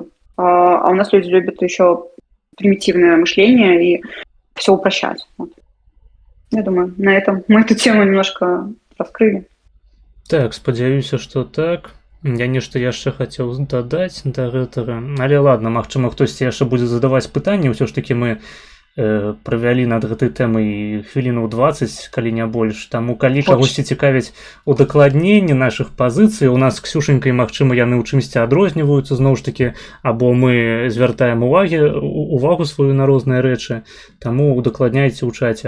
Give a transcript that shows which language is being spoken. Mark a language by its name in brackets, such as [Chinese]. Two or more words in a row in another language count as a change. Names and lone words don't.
[Russian] А у нас люди любят еще примитивное мышление и все упрощать. Я думаю, на этом мы эту тему немножко раскрыли. Так, [Belarusian] спадзяюся, што так. Я нешта яшчэ хацеў дадаць да гэтага. Але ладно, магчыма, хтосьці яшчэ будзе задаваць пытанні, ўсё ж такі мы правялі над гэтай тэмай хвілінаў 20, калі не больш. Таму калі кагосьці цікавіць удакладненне нашых пазіцый, у нас з Ксюшенькай, магчыма, яны ў чымсьці адрозніваюцца, зноў ж такі, або мы звяртаем увагу сваю на розныя рэчы, таму удакладняйце ў чаце.